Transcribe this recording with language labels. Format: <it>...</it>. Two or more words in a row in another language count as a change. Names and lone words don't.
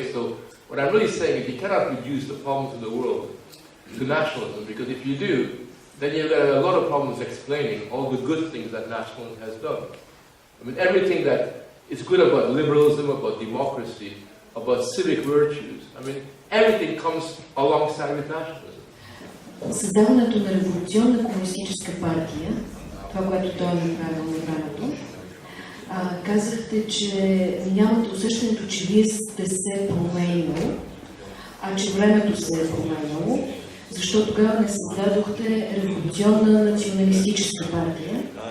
<en>So what I'm really saying is you cannot reduce the problems of the world to nationalism, because if you do, then you've got a lot of problems explaining all the good things that nationalism has done. I mean, everything that is good about liberalism, about democracy, about civic virtues, I mean, everything comes alongside with nationalism.</en> <bg>Създаването на революционна комунистическа партия, това, което той е направил на времето, казахте, че нямате усещането, че вие сте се променило, а че времето се е променило, защото тогава не създадохте революционна националистическа партия.</bg>